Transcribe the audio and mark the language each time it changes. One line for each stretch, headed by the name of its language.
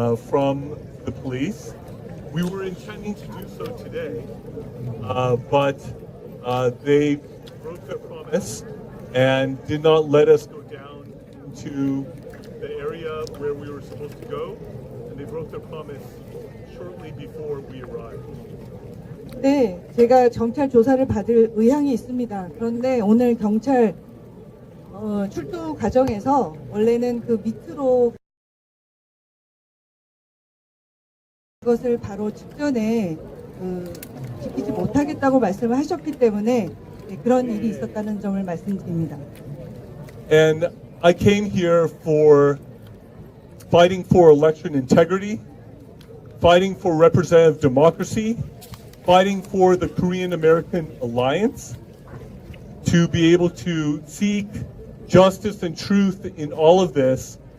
English: from the police. We were intending to do so today, but they broke their promise and did not let us go down to the area where we were supposed to go, and they broke their promise shortly before we arrived.
Korean: 네, 제가 경찰 조사를 받을 의향이 있습니다. 그런데 오늘 경찰 출두 과정에서 원래는 그 밑으로 그것을 바로 직전에 지키지 못하겠다고 말씀을 하셨기 때문에 그런 일이 있었다는 점을 말씀드립니다.
English: And I came here for fighting for election integrity, fighting for representative democracy, fighting for the Korean American alliance, to be able to seek justice and truth in all of this.